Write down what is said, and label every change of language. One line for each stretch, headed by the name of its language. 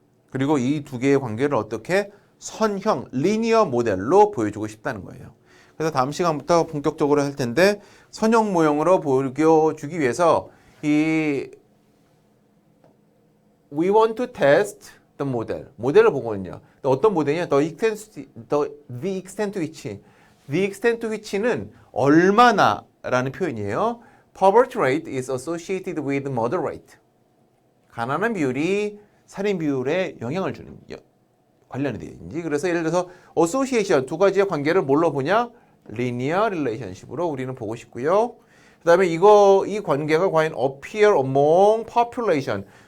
Korean: 그리고 이 두 개의 관계를 어떻게 선형, 리니어 모델로 보여주고 싶다는 거예요. 그래서 다음 시간부터 본격적으로 할 텐데 선형 모형으로 보여주기 위해서 이
English: We want to test the model.
Korean: 모델을 보거든요. 어떤 모델이냐?
English: The extent to which.
Korean: The extent to which는 얼마나라는 표현이에요.
English: Poverty rate is associated with murder rate.
Korean: 가난한 비율이 살인 비율에 영향을 주는 관련이 되어 있는지. 그래서 예를 들어서 association 두 가지의 관계를 뭘로 보냐? linear relationship으로 우리는 보고 싶고요. 그다음에 이 관계가 과연
English: appear among population.